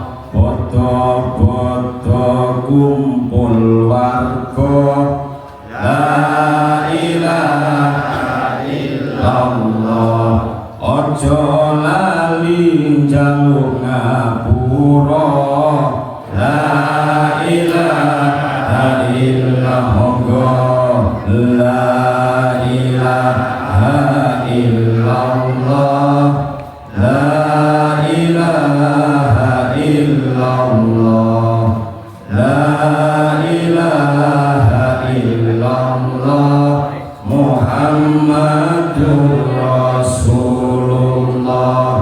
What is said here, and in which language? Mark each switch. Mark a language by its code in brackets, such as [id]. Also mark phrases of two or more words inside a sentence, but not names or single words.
[jv] Bodo-bodo kumpul warga [ar] لا إله إلا الله, [jv] ojo lali njaluk ngapura [ar] لا إله إلا الله. Monggo لا إله إلا الله، لا إله إلا الله، لا إله إلا الله، محمد رسول الله.